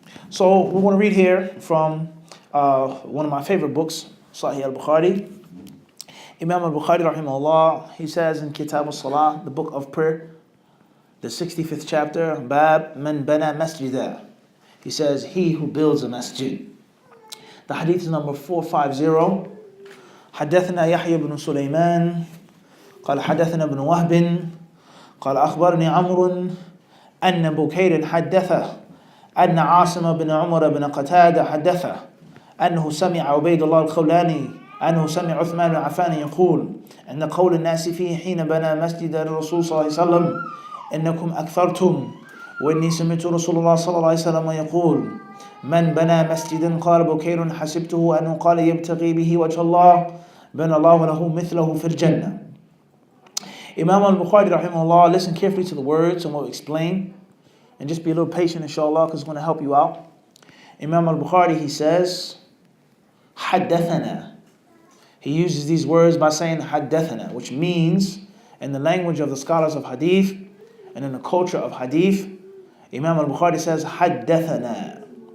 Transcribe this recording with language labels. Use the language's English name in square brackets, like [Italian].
[English] So we want to read here from one of my favorite books, Sahih al-Bukhari. Imam al-Bukhari, rahimahullah, he says in Kitab al-Salah, the book of prayer, the 65th chapter, [Arabic] Bab man bana masjidah. [English] He says, he who builds a masjid. The hadith is number 450. [Arabic] حدثنا يحيى بن سليمان قال حدثنا ابن وهب قال أخبرني عمرو أن بكير حدثه أن عاصم بن عمر بن قتادة حدثه أنه سمع عبيد الله الخولاني أنه سمع عثمان بن عفان يقول أن قول الناس فيه حين بنى مسجد الرسول صلى الله عليه وسلم إنكم أكثرتم وإني سمعت رسول الله صلى الله عليه وسلم يقول من بنى مسجدا قال بكير حسبته أنه قال يبتغي به وجه الله بنى الله له مثله في الجنة. [English] Imam al-Bukhari rahimahullah, listen carefully to the words and we'll explain, and just be a little patient inshallah because it's going to help you out. Imam al-Bukhari, he says حدثنا. He uses these words by saying حدثنا, which means in the language of the scholars of hadith and in the culture of hadith, Imam al-Bukhari says حدثنا.